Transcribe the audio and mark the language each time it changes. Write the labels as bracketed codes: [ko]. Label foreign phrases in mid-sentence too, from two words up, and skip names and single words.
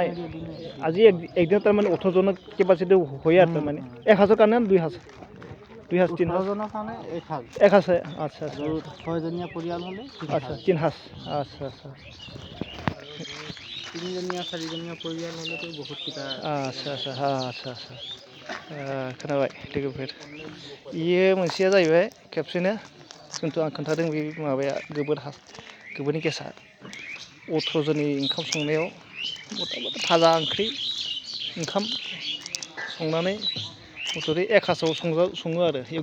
[as] আজি একদিন তাৰমানে 18 জনৰ কেপাচিটি হয় আৰু তাৰমানে 1 সাজৰ কাৰণে 2 সাজ 3 সাজ জনৰ কাৰণে 1 সাজ আচ্ছা 6 জনীয়া পৰিয়াল হ'লে আচ্ছা 3 সাজ আচ্ছা 3 জনীয়া 4 জনীয়া পৰিয়াল হ'লেতো বহুত কিটা [brx] আচ্ছা खोनाबाय लोगोफोर इयो मोनसेया जाहैबाय खेबसेनो खिन्थु आं खोन्थादों बे माबाया गोबोरनि गेसा 18 जननि ओंखाम संनायाव मथा भाजा ओंख्रि ओंखाम संनानै मथ'रि 1 हाजाव सङो आरो इयाव